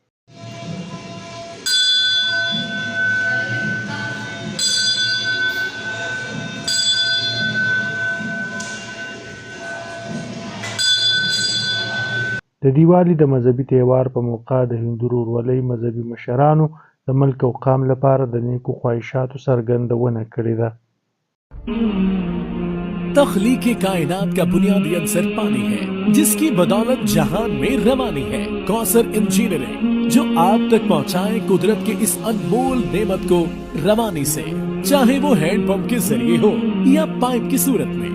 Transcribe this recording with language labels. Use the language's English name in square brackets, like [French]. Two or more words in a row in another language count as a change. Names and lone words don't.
[Pashto] د دیوالي د مذهبي تهوار په موقع د هندو ورورولۍ مذهبي مشرانو د ملک او قام لپاره د نیکو خواهشاتو څرګندونه کړې ده. [Urdu] تخلیق کائنات کا بنیادی عنصر پانی ہے، جس کی بدولت جہان میں روانی ہے. کوثر انجینئرنگ جو آپ تک پہنچائے قدرت کے اس انمول نعمت کو روانی سے، چاہے وہ ہینڈ پمپ کے ذریعے ہو یا پائپ کی صورت میں.